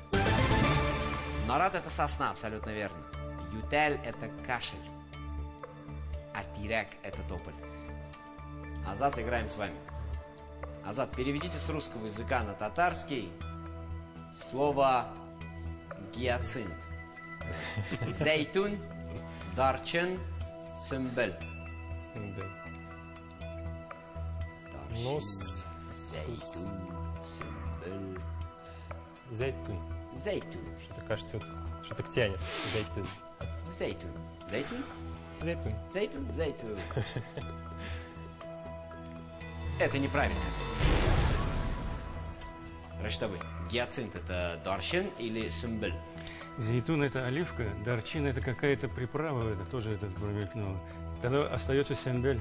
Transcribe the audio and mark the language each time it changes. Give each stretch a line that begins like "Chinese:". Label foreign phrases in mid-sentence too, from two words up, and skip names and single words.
Russian: Нарат — это сосна, абсолютно верно. Ютель — это кашель. А тирек — это тополь. Азат, играем с вами. Азат, переведите с русского языка на татарский слово «гиацинт».
Tatar: Зейтун, дарчин, сымбель.
Russian: Ну,
Tatar: Зейтун, сымбель. Зайтун. Зейтун.
Russian: Что-то кажется, что-то тянет.
Tatar: Зайтун. Зейтун. Зейтун? Зайтун. Зейтун, зейтун.
Russian: Это неправильно. Рашитабы, гиацинт это даршин или сумбель? Зейтун это оливка, дарчин это какая-то приправа, это тоже этот промелькнуло. Тогда остается сембель.